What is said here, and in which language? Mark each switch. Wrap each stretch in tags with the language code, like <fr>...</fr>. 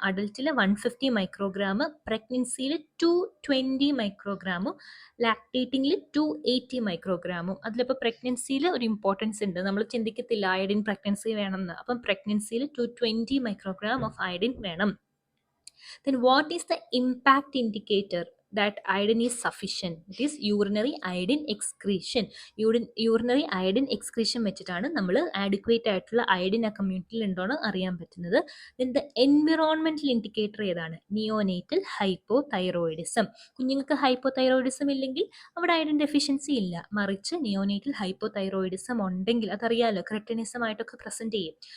<ml>അഡൽട്ടിൽ 150 microgram, പ്രഗ്നൻസിയിൽ 220 മൈക്രോഗ്രാമും, ലാക്ടേറ്റിംഗിൽ 280 മൈക്രോഗ്രാമും. അതിലിപ്പോൾ പ്രഗ്നൻസിയിൽ ഒരു importance ഉണ്ട്, നമ്മൾ ചിന്തിക്കത്തില്ല അയഡിൻ പ്രഗ്നൻസി വേണമെന്ന്. അപ്പം പ്രഗ്നൻസിയിൽ 220 മൈക്രോഗ്രാം ഓഫ് അയഡിൻ വേണം.</ml> <en>Then what is the impact indicator that iodine is sufficient? It is urinary iodine excretion.</en> <ml>Urinary iodine excretion വെച്ചിട്ടാണ് നമ്മൾ ആഡ്ക്വേറ്റ് ആയിട്ടുള്ള അയഡിൻ ആ കമ്മ്യൂണിറ്റിയിൽ ഉണ്ടോയെന്ന് അറിയാൻ പറ്റുന്നത്.</ml> <en>Then the environmental indicator</en> <ml>ഏതാണ്? Neonatal hypothyroidism. കുഞ്ഞുങ്ങൾക്ക് ഹൈപ്പോതൈറോയിഡിസം ഇല്ലെങ്കിൽ അവിടെ അയഡിൻ ഡെഫിഷ്യൻസി ഇല്ല. മറിച്ച് നിയോനേറ്റൽ ഹൈപ്പോതൈറോയിഡിസം ഉണ്ടെങ്കിൽ, അതറിയാലോ, ക്രെറ്റിനിസം ആയിട്ടൊക്കെ പ്രസന്റ് ചെയ്യും.</ml>